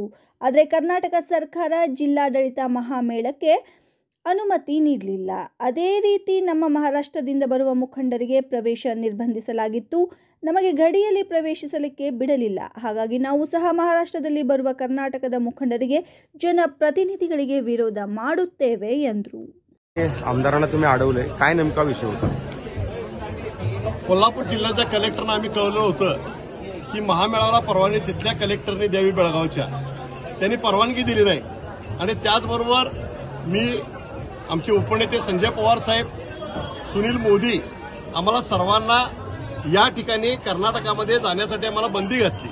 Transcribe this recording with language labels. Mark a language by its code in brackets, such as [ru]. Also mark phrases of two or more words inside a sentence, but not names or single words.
[kn] ಆದರೆ ಕರ್ನಾಟಕ ಸರ್ಕಾರ ಜಿಲ್ಲಾಡಳಿತ ಮಹಾಮೇಳಕ್ಕೆ ಅನುಮತಿ ನೀಡಲಿಲ್ಲ. ಅದೇ ರೀತಿ ನಮ್ಮ ಮಹಾರಾಷ್ಟ್ರದಿಂದ ಬರುವ ಮುಖಂಡರಿಗೆ ಪ್ರವೇಶ ನಿರ್ಬಂಧಿಸಲಾಗಿತ್ತು. ನಮಗೆ ಗಡಿಯಲ್ಲಿ ಪ್ರವೇಶಿಸಲಿಕ್ಕೆ ಬಿಡಲಿಲ್ಲ. ಹಾಗಾಗಿ ನಾವು ಸಹ ಮಹಾರಾಷ್ಟ್ರದಲ್ಲಿ ಬರುವ ಕರ್ನಾಟಕದ ಮುಖಂಡರಿಗೆ, ಜನಪ್ರತಿನಿಧಿಗಳಿಗೆ ವಿರೋಧ ಮಾಡುತ್ತೇವೆ ಎಂದರು. [mr] आमदारांना तुम्ही अडवले, काय नेमका विषय होता? कोल्हापूर जिल्ह्याच्या कलेक्टरना आम्ही कळवलं होतं की महामेळाला परवानगी तिथल्या कलेक्टरने द्यावी बेळगावच्या. त्यांनी परवानगी दिली नाही. आणि त्याचबरोबर मी आमचे उपनेते संजय पवार साहेब, सुनील मोदी आम्हाला सर्वांना या ठिकाणी कर्नाटकामध्ये जाण्यासाठी आम्हाला बंदी घातली.